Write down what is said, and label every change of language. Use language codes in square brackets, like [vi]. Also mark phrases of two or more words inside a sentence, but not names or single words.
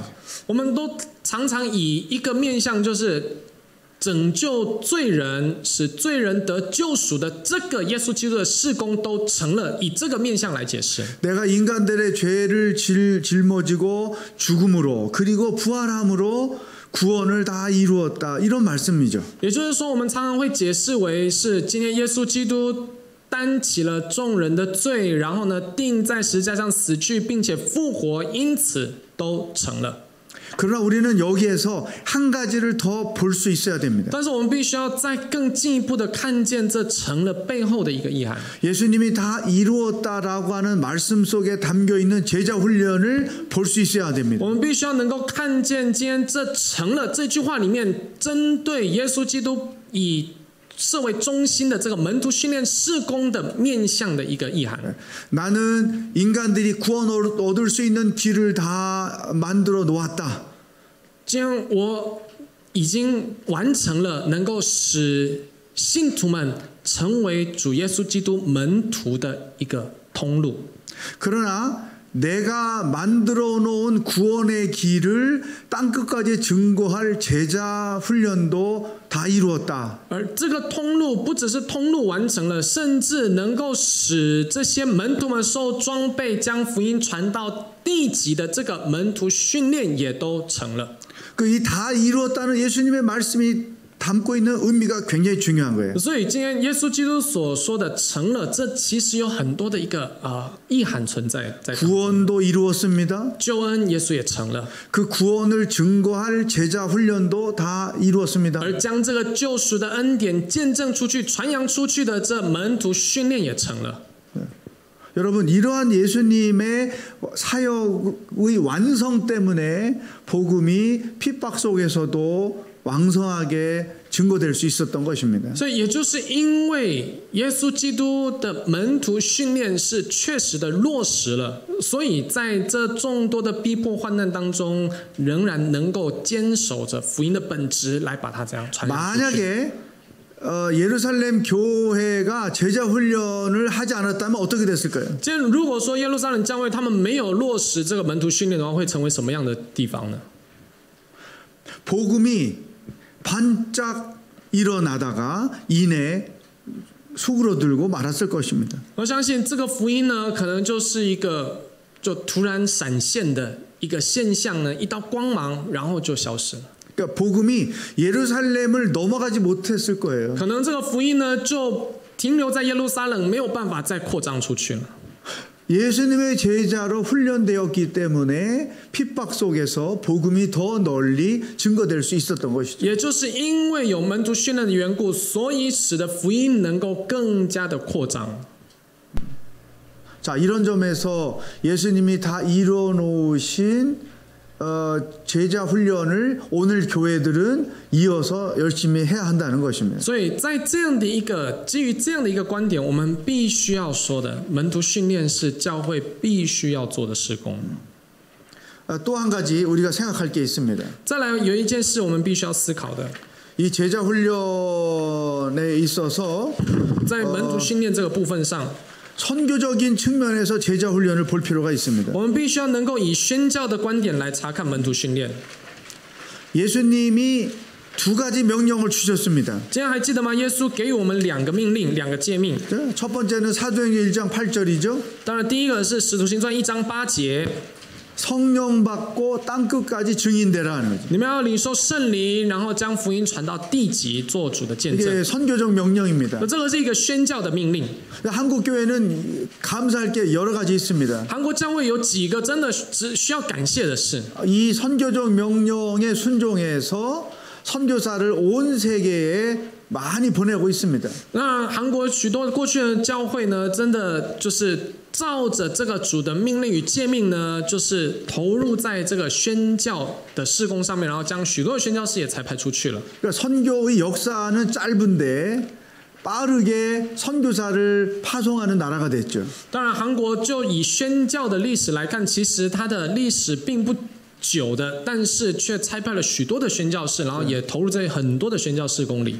[zh] 我们都常常以一个面向，就是拯救罪人、使罪人得救赎的这个耶稣基督的事工都成了，以这个面向来解释。 [ko] 내가 인간들의 죄를 짊어지고 죽음으로 그리고 부활함으로 구원을 다 이루었다. 이런 말씀이죠. [zh] 也就是说，我们常常会解释为是今天耶稣基督担起了众人的罪，然后呢，钉在十字架上死去，并且复活，因此都成了。 [ko] 그러나 우리는 여기에서 한 가지를 더 볼 수 있어야 됩니다. [zh] 但是我们必须要再更进一步的看见这成了背后的一个意涵。 [ko] 예수님이 다 이루었다라고 하는 말씀 속에 담겨 있는 제자 훈련을 볼 수 있어야 됩니다. [zh] 我们必须要能够看见今天这成了这句话里面针对耶稣基督以设为中心的这个门徒训练事工的面向的一个意涵。 [ko] 나는 인간들이 구원 얻을 수 있는 길을 다 만들어 놓았다. [zh] 今天我已经完成了能够使信徒们成为主耶稣基督门徒的一个通路。 [ko] 그러나 내가 만들어 놓은 구원의 길을 땅끝까지 증거할 제자 훈련도 다 이루었다. [zh] 而这个通路不只是通路完成了，甚至能够使这些门徒们受装备，将福音传到地极的这个门徒训练也都成了。 [ko] 그 이 다 이루었다는 예수님의 말씀이 담고 있는 의미가 굉장히 중요한 거예요. [zh] 所以今天耶稣基督所说的成了，这其实有很多的一个意涵存在。 [ko] 구원도 이루었습니다. [zh] 救恩耶稣也成了， [ko] 그 구원을 증거할 제자 훈련도 다 이루었습니다. [zh] 而将这个救赎的恩典见证出去、传扬出去的这门徒训练也成了。 [ko] 여러분, 이러한 예수님의 사역의 완성 때문에 복음이 핍박 속에서도 왕성하게 증거될 수 있었던 것입니다. [zh] 所以也就是因为耶稣基督的门徒训练是确实的落实了，所以在这众多的逼迫患难当中，仍然能够坚守着福音的本质来把它这样传扬出去。 [ko] 만약에 예루살렘 교회가 제자 훈련을 하지 않았다면 어떻게 됐을까요? [zh] 今天如果说耶路撒冷教会他们没有落实这个门徒训练的话，会成为什么样的地方呢？ [ko] 복음이 반짝 일어나다가 이내 수그러들고 말았을 것입니다. [zh] 我相信这个福音呢，可能就是一个就突然闪现的一个现象呢，一道光芒，然后就消失了。 [ko] 그러니까 복음이 예루살렘을 넘어가지 못했을 거예요. [zh] 可能这个福音呢，就停留在耶路撒冷，没有办法再扩张出去了。 [ko] 예수님의 제자로 훈련되었기 때문에 핍박 속에서 복음이 더 널리 증거될 수 있었던 것이죠. [zh] 也就是因为有门徒训练的缘故，所以使得福音能够更加的扩张。 [ko] 자, 이런 점에서 예수님이 다 이루어 놓으신 제자 훈련을 오늘 교회들은 이어서 열심히 해야 한다는 것입니다. [zh] 所以在这样的一个基于这样的一个观点，我们必须要说的，门徒训练是教会必须要做的事工。 [ko] 또 한 가지 우리가 생각할 게 있습니다. [zh] 再来有一件事我们必须要思考的， [ko] 이 제자 훈련에 있어서 [zh] 在门徒训练这个部分上， [ko] 선교적인 측면에서 제자 훈련을 볼 필요가 있습니다. [zh] 我们必须要能够以宣教的观点来查看门徒训练。 [ko] 예수님이 두 가지 명령을 주셨습니다. [zh] 今天还记得吗？耶稣给予我们两个命令，两个诫命。 [ko] 첫 번째는 사도행전 1장 8절이죠. [zh] 当然，第一个是《使徒行传》1章8节， [ko] 성령 받고 땅 끝까지 증인되라는 거죠. [zh] 你们要领受圣灵，然后将福音传到地极，做主的见证。 [ko] 이게 선교적 명령입니다. [zh] 那这个是一个宣教的命令。 [ko] 한국 교회는 감사할 게 여러 가지 있습니다. [zh] 韩国教会有几个真的只需要感谢的事。 [ko] 이 선교적 명령에 순종해서 선교사를 온 세계에 많이 보내고 있습니다. [zh] 那韩国许多过去的教会呢，真的就是照着这个主的命令与诫命呢，就是投入在这个宣教的事工上面，然后将许多的宣教士也才派出去了。 [ko] 그러니까 선교의 역사는 짧은데 빠르게 선교사를 파송하는 나라가 됐죠. [zh] 当然，韩国就以宣教的历史来看，其实它的历史并不久的，但是却差派了许多的宣教士，然后也投入在很多的宣教事工里。